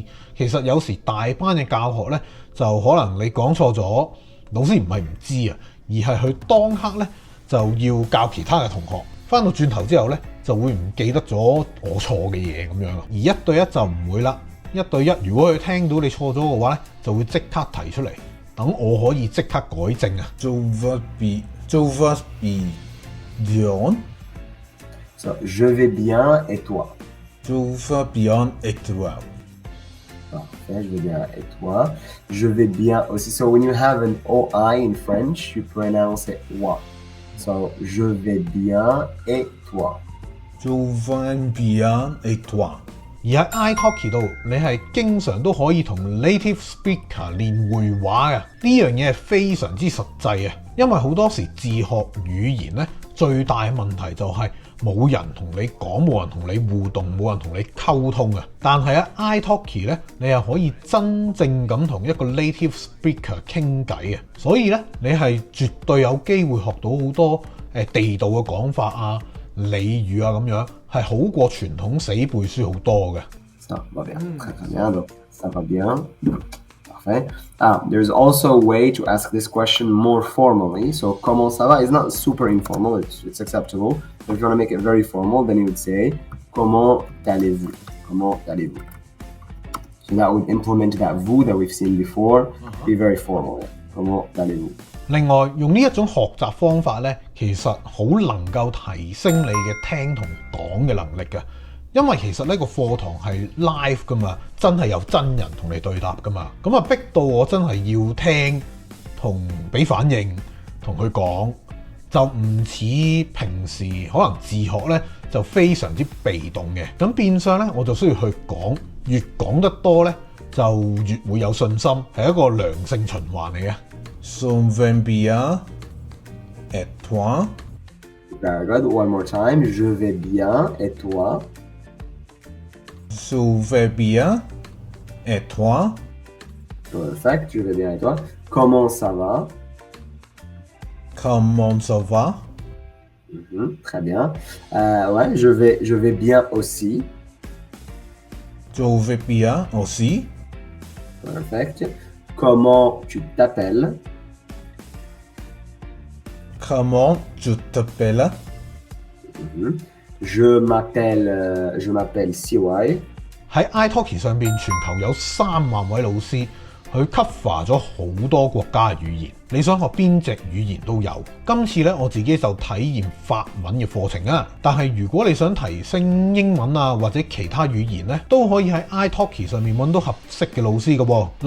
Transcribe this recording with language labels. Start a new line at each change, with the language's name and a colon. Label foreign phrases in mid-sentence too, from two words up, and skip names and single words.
Cantonese: 其實有時大班嘅教學呢，就可能你講錯咗，老師唔係唔知啊，而係佢當刻呢就要教其他嘅同學，翻到轉頭之後呢，就會唔記得咗我錯嘅嘢咁樣。而1對1就唔會啦，1對1如果佢聽到你錯咗嘅話呢，就會即刻提出嚟，等我可以即刻改正啊。
French: Tu vas bien? So je vais bien et toi? Tu vas bien et toi? Parfait, je vais bien et toi? Je vais bien aussi.
English: So when you have an OI in French, you pronounce it wa.
French: So je vais bien et toi? Tu vas bien et toi?
Cantonese: 而喺 italki 度，你係經常都可以同
English: native speaker
Cantonese: 練會話嘅，呢樣嘢係非常之實際啊！因為好多時自學語言咧，最大嘅問題就係冇人同你講，冇人同你互動，冇人同你溝通啊！但係喺 italki 咧，你係可以真正咁同一個
English: native speaker
Cantonese: 傾偈嘅，所以咧你係絕對有機會學到好多地道嘅講法啊、俚語啊咁樣，係好過傳統死背書好多嘅。
French: Ça va bien, très très bien. Donc, ça va bien. Parfait.
English: There's also a way to ask this question more formally. So,
French: comment ça va
English: is not super informal. It's acceptable. But if you want to make it very formal, then you would say,
French: comment allez-vous? Comment allez-vous?
English: So that would implement that vous that we've seen before. Be very formal.
French: comment allez-vous？
Cantonese: 另外，用呢一種學習方法咧，其實好能夠提升你嘅聽同講嘅能力嘅。因為其實呢個課堂係 live 噶嘛，真係有真人同你對答噶嘛，咁啊逼到我真係要聽同俾反應同佢講，就唔似平時可能自學咧就非常之被動嘅。咁變相咧我就需要去講，越講得多咧就越會有信心，係一個良性循環嚟嘅。
French: Ça va bien et toi?
English: Very good. One more time.
French: Je vais bien. Et toi? Ça va bien et toi? Perfect. Je vais bien. Et toi? Comment ça va? Comment ça va? Très bien. Ouais, je vais bien aussi. Je vais bien aussi. Perfect. Comment tu t'appelles? Comment tu t'appelles? Je m'appelle CY.
Cantonese: 喺 iTalki 上邊，全球有3萬位老師，佢 cover 咗好多國家嘅語言。你想學邊隻語言都有。今次咧，我自己就體驗法文嘅課程啊。但係如果你想提升英文啊或者其他語言咧，都可以喺 iTalki 上面揾到合適嘅老師嘅喎。